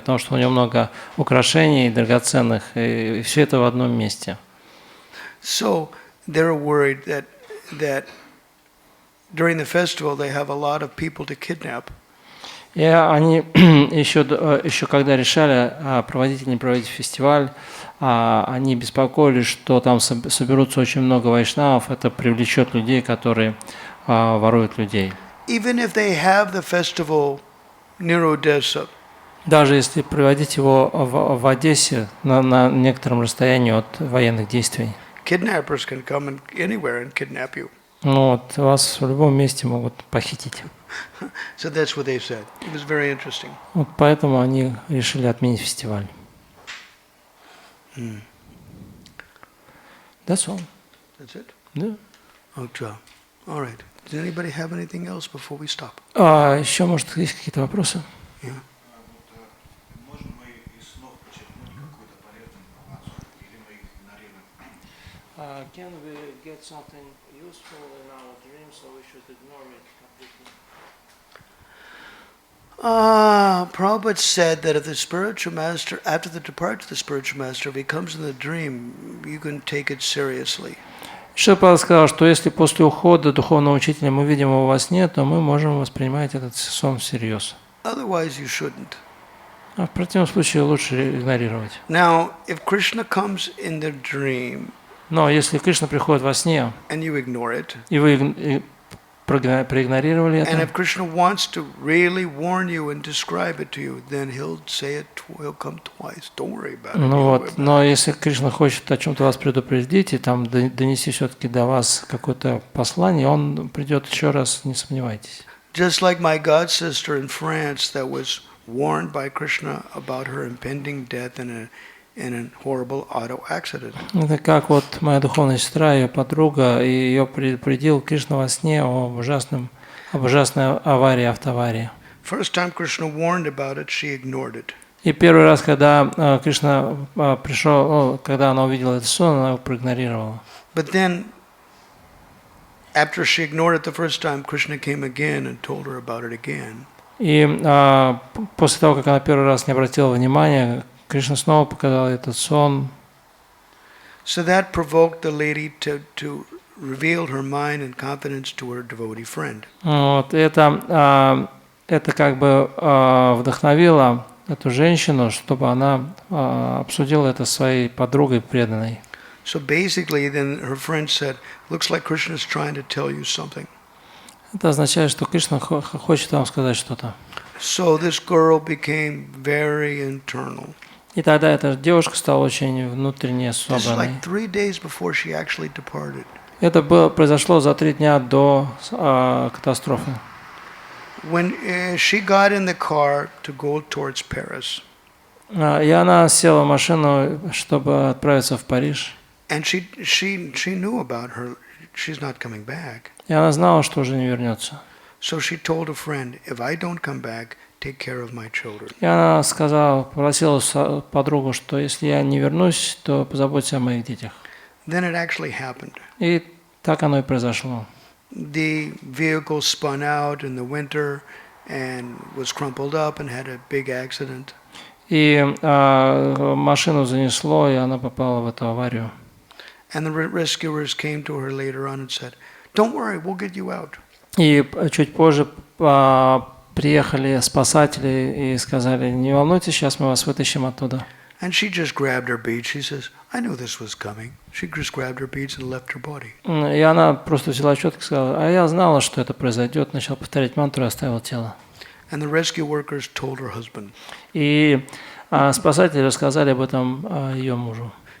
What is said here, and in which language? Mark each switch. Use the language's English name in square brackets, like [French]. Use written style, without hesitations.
[Russian] Потому что у него много украшений драгоценных, и все это в одном месте. [English] So they're worried that during the festival they have a lot of people to kidnap. [Russian] И они еще когда решали, проводить или не проводить фестиваль, они беспокоились, что там соберутся очень много вайшнавов, это привлечет людей, которые воруют людей. [English] Even if they have the festival near Odessa, [Russian] Даже если проводить его в Одессе на некотором расстоянии от военных действий, [English] kidnappers can come anywhere and kidnap you. [Russian] ну вот, вас в любом месте могут похитить. [English] So that's what they said. It was very interesting. [Russian] Вот поэтому они решили отменить фестиваль. [English] That's all. That's it? [Russian] Да. [English] Okay. All right. Does anybody have anything else before we stop? [Russian] Еще, может, есть какие-то вопросы? [English] Yeah. [Russian] Можем мы из снов почерпнуть какую-то полезную информацию, или мы их игнорируем? [English] Can we get something useful in our dreams, so we should ignore it completely? Prabhupada said that if the spiritual master, after the departure of the spiritual master, if he comes in the dream, you can take it seriously. [Russian] Шрила сказал, что если после ухода духовного учителя мы видим его во сне, то мы можем воспринимать этот сон всерьез. [English] Otherwise, you shouldn't. [Russian] А в противном случае лучше игнорировать. [English] Now, if Krishna comes in the dream [Russian] Но если Кришна приходит во сне, [English] and you ignore it, [Russian] и вы проигнорировали [English] and [Russian] это, [English] if Krishna wants to really warn you and describe it to you, then he'll say it. He'll come twice. Don't worry about it. [Russian] ну вот, но если Кришна хочет о чем-то вас предупредить и там донести все-таки до вас какое-то послание, он придет еще раз, не сомневайтесь. [English] Just like my god sister in France that was warned by Krishna about her impending death in a horrible auto accident. [Russian] Это как вот моя духовная сестра, ее подруга, и ее предупредил Кришна во сне об ужасной аварии, автоаварии. [English] First time Krishna warned about it, she ignored it. [Russian] И первый раз, когда Кришна пришел, когда она увидела этот сон, она его проигнорировала. [English] But then, after she ignored it the first time, Krishna came again and told her about it again. [Russian] И после того, как она первый раз не обратила внимания, Кришна снова показал этот сон. [English] So that provoked the lady to reveal her mind and confidence to her devotee friend. [Russian] Вот, это как бы вдохновило эту женщину, чтобы она обсудила это со своей подругой преданной. [English] So basically, then her friend said, "Looks like Krishna is trying to tell you something." [Russian] Это означает, что Кришна хочет вам сказать что-то. [English] So this girl became very internal. [Russian] И тогда эта девушка стала очень внутренне [English] This is [Russian] собранной. [English] like 3 days before she actually departed. [Russian] Это произошло за 3 дня до катастрофы. [English] When she got in the car to go towards Paris, [Russian] И она села в машину, чтобы отправиться в Париж. [English] and she knew about her. She's not coming back. [Russian] И она знала, что уже не вернется. [English] So she told a friend, "If I don't come back, take care of my children." [Russian] И она попросила подругу, что если я не вернусь, то позаботься о моих детях. [English] Then it actually happened. [Russian] И так оно и произошло. [English] The vehicle spun out in the winter and was crumpled up and had a big accident. [Russian] И машину занесло, и она попала в эту аварию. [English] And the rescuers came to her later on and said, "Don't worry, we'll get you out." [Russian] И чуть позже приехали спасатели и сказали: не волнуйтесь, сейчас мы вас вытащим оттуда. [English] And she just grabbed her beads. She says, "I knew this was coming." She just grabbed her beads and left her body. [Russian] И она просто взяла четко и сказала: а я знала, что это произойдет, начала повторять мантру и оставила тело. [English] And the rescue workers told her husband. [Russian] И спасатели рассказали об этом ее мужу.